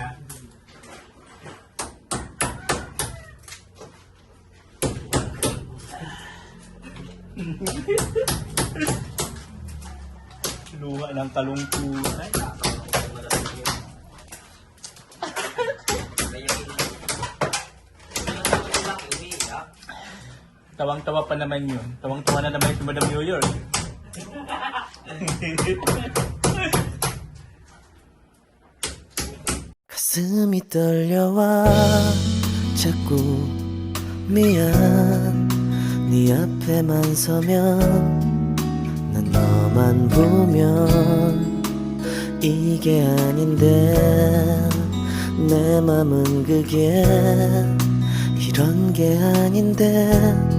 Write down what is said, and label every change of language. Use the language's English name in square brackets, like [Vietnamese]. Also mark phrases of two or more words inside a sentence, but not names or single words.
[Filipino] Luwa ng kalungkutan. Tawang-tawa pa naman yun. Tawang-tawa na naman si Madam New York. [Korean] 가슴이 떨려와 자꾸 미안 네 앞에만 서면 난 너만 보면 이게 아닌데 내 맘은 그게 이런 게 아닌데